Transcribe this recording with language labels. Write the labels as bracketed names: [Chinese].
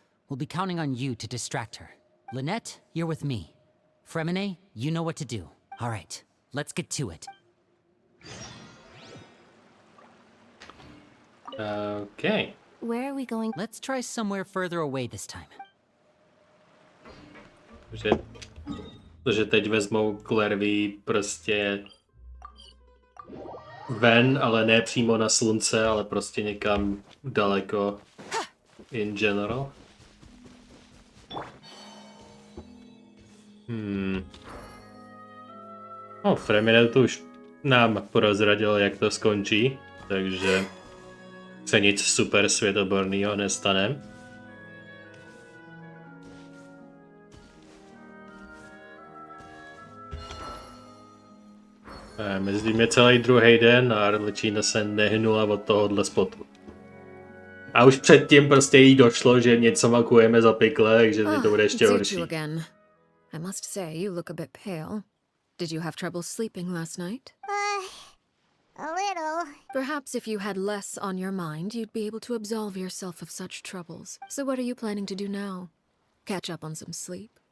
[English] We'll be counting on you to distract her. Lynette, you're with me. Fremine, you know what to do. All right, let's get to it. Okay. Where are we going? Let's try somewhere further away this time. [Czech] Protože teď vezmou Clairvy prostě ven, ale ne přímo na slunce, ale prostě někam daleko [English] in general. [Czech] No, Fremine to už nám prozradil, jak to skončí, takže se nic super světoborného nestane. Mezitím je celý druhý den a Arlecchino se nehnula od tohohle spotu. A už předtím prostě jí došlo, že něco makujeme za pikle, takže to bude ještě horší. [English] I must say, you look a bit pale. Did you have trouble sleeping last night? A little. Perhaps if you had less on your mind, you'd be able to absolve yourself of such troubles. So what are you planning to do now? Catch up on some sleep?